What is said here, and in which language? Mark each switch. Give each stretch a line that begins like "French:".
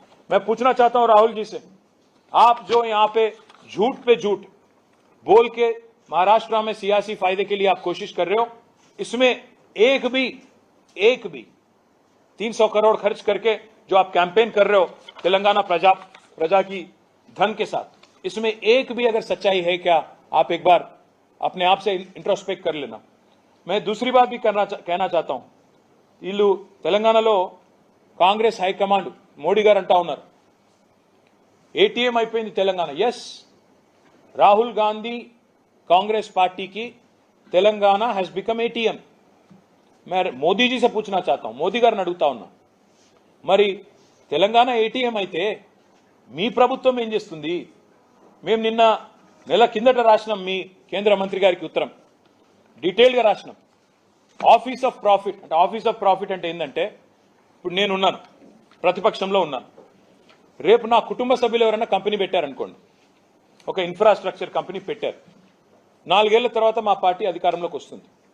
Hindi: मैं पूछना चाहता हूं राहुल जी से, आप जो यहां पे झूठ बोल के महाराष्ट्र में सियासी फायदे के लिए आप कोशिश कर रहे हो, इसमें एक भी 300 करोड़ खर्च करके जो आप कैंपेन कर रहे हो तेलंगाना प्रजा की धन के साथ, इसमें एक भी अगर सच्चाई है क्या, आप एक बार अपने आप से इंट्रोस्पेक्ट कर लेना. मैं दूसरी बात भी कहना चाहता हूं,
Telugu: వీళ్ళు తెలంగాణలో కాంగ్రెస్ హైకమాండ్ మోడీ గారు అంటా ఉన్నారు ఏటీఎం అయిపోయింది తెలంగాణ. ఎస్, రాహుల్ గాంధీ కాంగ్రెస్ పార్టీకి
English: Telangana has become ATM.
Hindi: मैं मोदी जी से पूछना चाहता हूं,
Telugu: मोदी गारिని అడుగుతా ఉన్నా, మరి తెలంగాణ ఏటీఎం అయితే మీ ప్రభుత్వం ఏం చేస్తుంది? మేము నిన్న నెల కిందట రాసినాం మీ కేంద్ర మంత్రి గారికి ఉత్తరం, డీటెయిల్ గా రాసినాం. ఆఫీస్ ఆఫ్ ప్రాఫిట్ అంటే, ఆఫీస్ ఆఫ్ ప్రాఫిట్ అంటే ఏంటంటే, ఇప్పుడు నేను ఉన్నాను, ప్రతిపక్షంలో ఉన్నాను, రేపు నా కుటుంబ సభ్యులు ఎవరైనా కంపెనీ పెట్టారనుకోండి, ఒక ఇన్ఫ్రాస్ట్రక్చర్ కంపెనీ పెట్టారు, 4 ఏళ్ల తర్వాత మా పార్టీ అధికారంలోకి వస్తుంది.